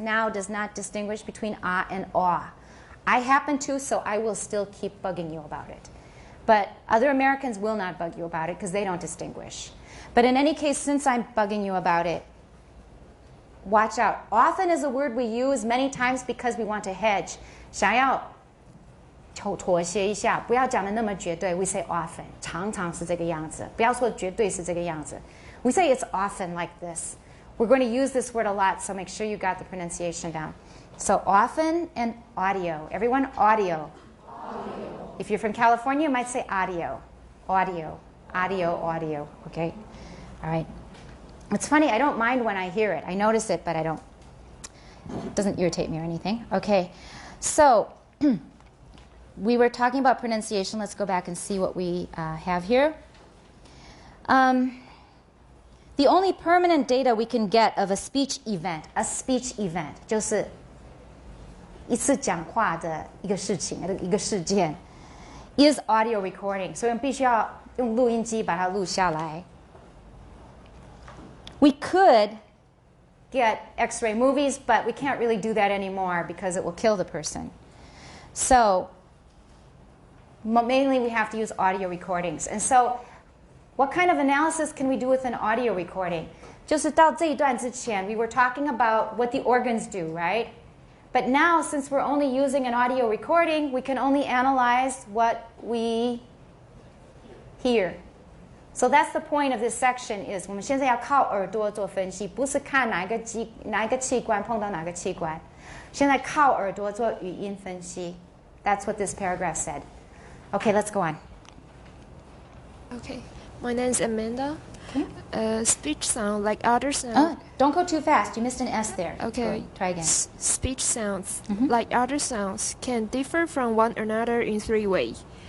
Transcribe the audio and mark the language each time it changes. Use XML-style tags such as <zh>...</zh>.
<en>now does not distinguish between ah and ah. I happen to, so I will still keep bugging you about it. But other Americans will not bug you about it because they don't distinguish. But in any case, since I'm bugging you about it, watch out. Often is a word we use many times because we want to hedge.</en> <zh>想要妥协一下，不要讲得那么绝对。</zh> <en>We say often.</en> <zh>常常是这个样子。不要说绝对是这个样子。</zh> <en>We say it's often like this. We're going to use this word a lot, so make sure you got the pronunciation down. So often and audio. Everyone, audio. Audio. If you're from California, you might say audio. Audio. Audio, audio. Okay? All right. It's funny, I don't mind when I hear it. I notice it, but I don't. It doesn't irritate me or anything. Okay. So, we were talking about pronunciation. Let's go back and see what we have here. The only permanent data we can get of a speech event,</en> <zh>就是一次讲话的一个事情，一个事件</zh> <en>is audio recording.</en> <zh>所以我们必须要用录音机把它录下来。</zh> <en>We could get X-ray movies, but we can't really do that anymore because it will kill the person. So mainly we have to use audio recordings. And so what kind of analysis can we do with an audio recording?</en> <zh>就是到这一段之前,</zh> <en>we were talking about what the organs do, right? But now, since we're only using an audio recording, we can only analyze what we hear. So that's the point of this section is</en> <zh>我们现在要靠耳朵做分析，不是看哪一个器官碰到哪个器官，现在靠耳朵做语音分析。</zh> <en>That's what this paragraph said. Okay, let's go on. Okay, my name is Amanda. Speech sound like other sounds. Don't go too fast. You missed an S there. Okay. Go, try again. Speech sounds like other sounds can differ from one another in three ways.</en>